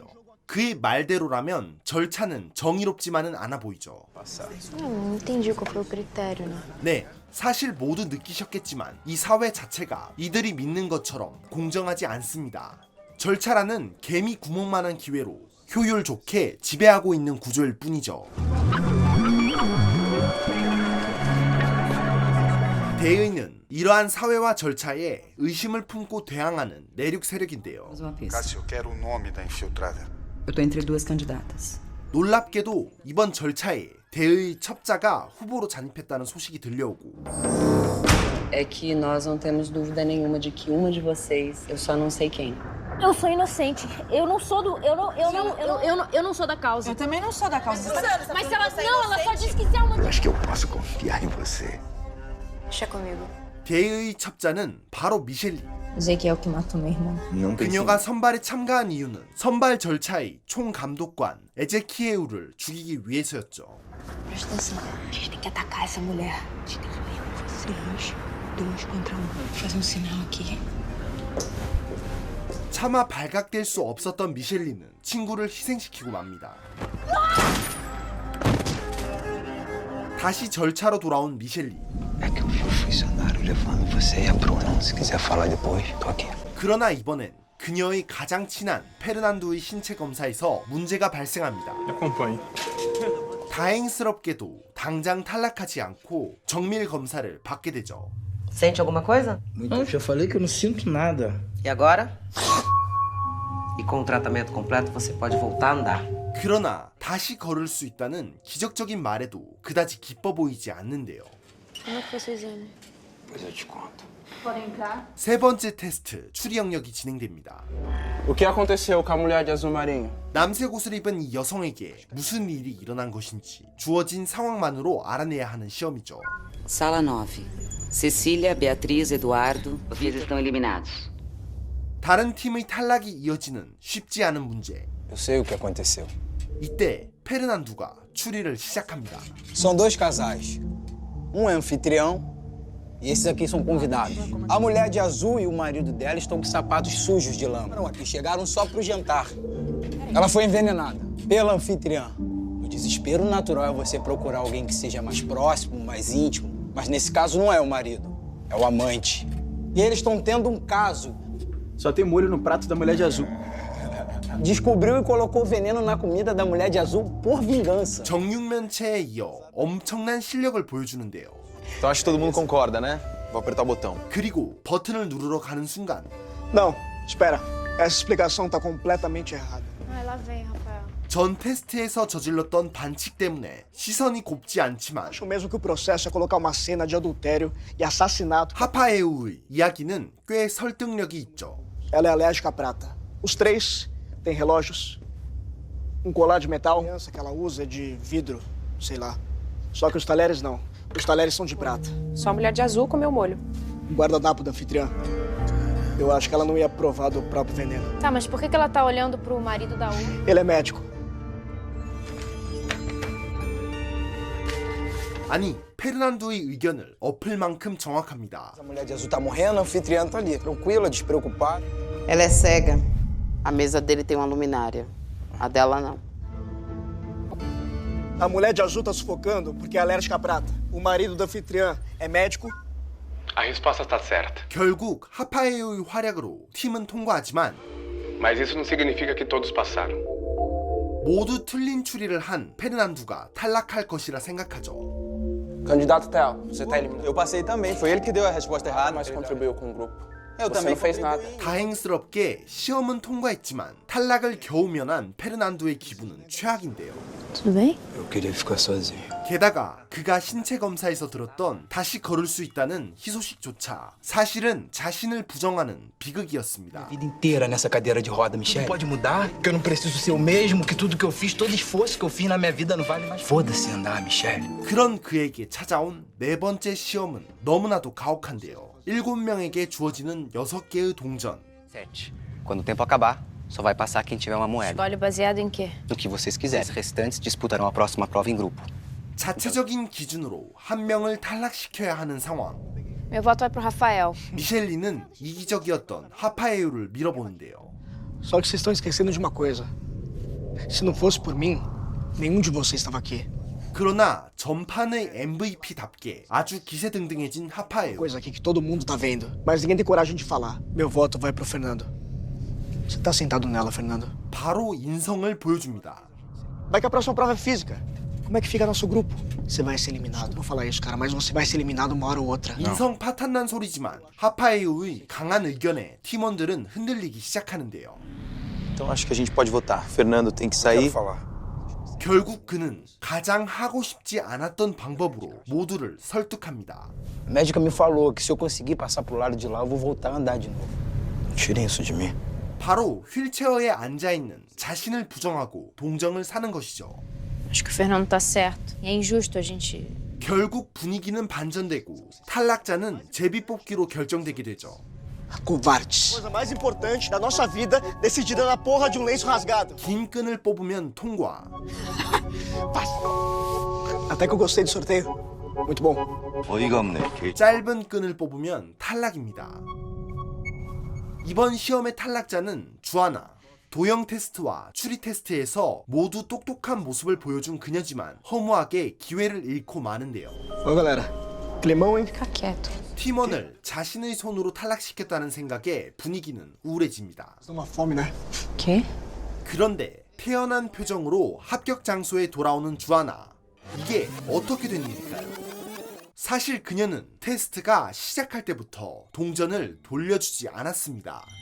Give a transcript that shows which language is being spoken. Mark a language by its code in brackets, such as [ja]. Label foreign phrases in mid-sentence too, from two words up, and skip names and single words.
[ko] 그의 말대로라면 절차는 정의롭지만은 않아 보이죠. [pt] Não entendi qual foi o critério, né? [ko] 네, 사실 모두 느끼셨겠지만 이 사회 자체가 이들이 믿는 것처럼 공정하지 않습니다. 절차라는 개미 구멍만한 기회로 효율 좋게 지배하고 있는 구조일 뿐이죠. 대의는 이러한 사회와 절차에 의심을 품고 대항하는 내륙 세력인데요. [pt] Cássio, eu quero o nome da infiltrada. Eu tô entre duas candidatas. [ko] 놀랍게도 이번 절차에 대의 첩자가 후보로 잔입했다는 소식이 들려오고 [pt] É que nós não temos dúvida nenhuma de que uma de vocês, eu só não sei quem. Eu sou inocente. Eu não sou do... Eu não sou da causa. Eu também não sou da causa. Mas se ela... Não, ela só disse que se é uma... Eu acho que eu posso confiar em você. Deixa comigo. [ko] 대의 첩자는 바로 미셸리. [pt] Sei que é o que matou meu irmão. Não pensei. [ko] 그녀가 선발에 참가한 이유는 선발 절차의 총감독관 에제키에우를 죽이기 위해서였죠. [pt] Presta atenção. A gente tem que atacar essa mulher. A gente tem que ir 2 contra 1. Faz sinal aqui. [ko] 차마 발각될 수 없었던 미셸리는 친구를 희생시키고 맙니다. 다시 절차로 돌아온 미셸리. [pt] É que eu vi o funcionário levando você e a Bruna. Se quiser falar depois, tô aqui. [ko] 그러나 이번엔 그녀의 가장 친한 페르난도의 신체 검사에서 문제가 발생합니다. [pt] Acompanhe. [ko] 다행스럽게도 당장 탈락하지 않고 정밀 검사를 받게 되죠. [pt] Sente alguma coisa? Não, já falei que eu não sinto nada. E agora? E com o tratamento completo você pode voltar a andar. [ko] 그러나 다시 걸을 수 있다는 기적적인 말에도 그다지 기뻐 보이지 않는데요. [pt] Como é que foi seu exame? Depois eu te conto. [ko] 세 번째 테스트 추리 영역이 진행됩니다. [pt] O que aconteceu com a mulher de azul marinho? [ko] 남색 옷을 입은 이 여성에게 무슨 일이 일어난 것인지 주어진 상황만으로 알아내야 하는 시험이죠. [pt] Sala 9. Cecília, Beatriz, Eduardo. Vocês estão eliminados. [ko] 다른 팀의 탈락이 이어지는 쉽지 않은 문제. [pt] Eu sei o que aconteceu. [ko] 이때 페르난두가 추리를 시작합니다. [pt] São dois casais. Um é anfitrião e esses aqui são convidados. A mulher de azul e o marido dela estão com sapatos sujos de lama. Aqui chegaram só pro jantar. Ela foi envenenada pela anfitriã. O desespero natural é você procurar alguém que seja mais próximo, mais íntimo. Mas nesse caso não é o marido, é o amante. E eles estão tendo um caso. Só tem molho no prato da mulher de azul. Descobriu e colocou veneno na comida da mulher de azul por vingança. [ko] 정육면체에 이어 엄청난 실력을 보여주는데요. [pt] Então acho que todo mundo concorda, né? Vou apertar o botão. [ko] 그리고 버튼을 누르러 가는 순간 [pt] Não, espera. Essa explicação tá completamente errada. Ai, lá vem, Rafael. [ko] 전 테스트에서 저질렀던 반칙 때문에 시선이 곱지 않지만 [pt] Acho mesmo que o processo é colocar uma cena de adultério e assassinato. [ko] 하파에우의 이야기는 꽤 설득력이 있죠. [pt] Ela é alérgica à prata. Os três têm relógios, um colar de metal. A aliança que ela usa é de vidro, sei lá. Só que os talheres não. Os talheres são de prata. Só a mulher de azul comeu molho. Um guardanapo da anfitriã. Eu acho que ela não ia provar do próprio veneno. Tá, mas por que ela tá olhando pro marido da U? Ele é médico. [ko] 아니, 페르난도의 의견을 엎을 만큼 정확합니다. [pt] A mulher de azul tá morrendo, a anfitriã tá ali, tranquila, despreocupada. Ela é cega. A mesa dele tem uma luminária. A dela não. A mulher de azul tá sufocando porque é alérgica à prata. O marido da anfitriã é médico. A resposta está certa. [ko] 결국 하파에우의 활약으로 팀은 통과하지만 [pt] Mas isso não significa que todos passaram. [ko] 모두 틀린 추리를 한 페르난두가 탈락할 것이라 생각하죠. [pt] Candidato Theo, você tá eliminado. Eu passei também. Foi ele que deu a resposta errada. Mas contribuiu com o grupo. Eu Você também. não fez nada. [ko] 다행스럽게 시험은 통과했지만 탈락을 겨우 면한 페르난두의 기분은 최악인데요. [pt] Tudo bem? Eu queria ficar sozinho. [ko] 게다가 그가 신체 검사에서 들었던 다시 걸을 수 있다는 희소식조차 사실은 자신을 부정하는 비극이었습니다. [pt] Vida inteira nessa cadeira de roda, Michelle. Pode mudar, que eu não preciso ser o mesmo, que tudo que eu fiz, todo esforço que eu fiz na minha vida não vale mais. Foda-se andar, Michelle. [ko] 그런 그에게 찾아온 네 번째 시험은 너무나도 가혹한데요. 7명에게 주어지는 6개의 동전. [pt] 7. Quando o tempo acabar, só vai passar quem tiver uma moeda. Escolhe baseado em quê? No que vocês quiserem. Os restantes disputarão a próxima prova em grupo. [ko] 자체적인 기준으로 한 명을 탈락시켜야 하는 상황. [pt] Meu voto vai pro Rafael. [ko] 미셸리는 이기적이었던 하파에우를 밀어보는데요. [pt] Só que vocês estão esquecendo de uma coisa. Se não fosse por mim, nenhum de vocês estava aqui. [ko] 그러나 전판의 MVP답게 아주 기세등등해진 하파에우. [pt] Coisa aqui que todo mundo tá vendo, mas ninguém tem coragem de falar. Meu voto vai pro Fernando. Você tá sentado nela, Fernando. [ko] 바로 인성을 보여줍니다. [pt] Vai que a próxima prova é física. Como é que fica nosso grupo? Você vai ser eliminado. Vou falar isso, cara, mas você vai ser eliminado uma hora ou outra. [ko] 인성 파탄난 소리지만 하파에우의 강한 의견에 팀원들은 흔들리기 시작하는데요. [pt] Então acho que a gente pode votar. Fernando tem que sair. [ko] 결국 그는 가장 하고 싶지 않았던 방법으로 모두를 설득합니다. [pt] A médica me falou que se eu conseguir passar pro lado de lá, eu vou voltar a andar de novo. Tirem isso de mim. [ko] 바로 휠체어에 앉아있는 자신을 부정하고 동정을 사는 것이죠. [pt] Acho que o Fernando tá certo. E é injusto a gente... [ko] 결국 분위기는 반전되고 탈락자는 제비뽑기로 결정되게 되죠. [pt] Covardes. Coisa mais importante da nossa vida decidida na porra de um lenço rasgado. [ko] 긴 끈을 뽑으면 통과. [pt] Até que eu gostei do sorteio. Muito bom. [ko] 어이가 없네. 짧은 끈을 뽑으면 탈락입니다. 이번 시험의 탈락자는 주하나. 도형 테스트와 추리 테스트에서 모두 똑똑한 모습을 보여준 그녀지만 허무하게 기회를 잃고 마는데요. [pt] Ô galera, Climão, hein? Fica quieto. [ko] 팀원을 자신의 손으로 탈락시켰다는 생각에 분위기는 우울해집니다. [pt] Uma fome, né? Quê? [ko] 그런데 태연한 표정으로 합격 장소에 돌아오는 주하나. 이게 어떻게 된 일일까요? 사실 그녀는 테스트가 시작할 때부터 동전을 돌려주지 않았습니다.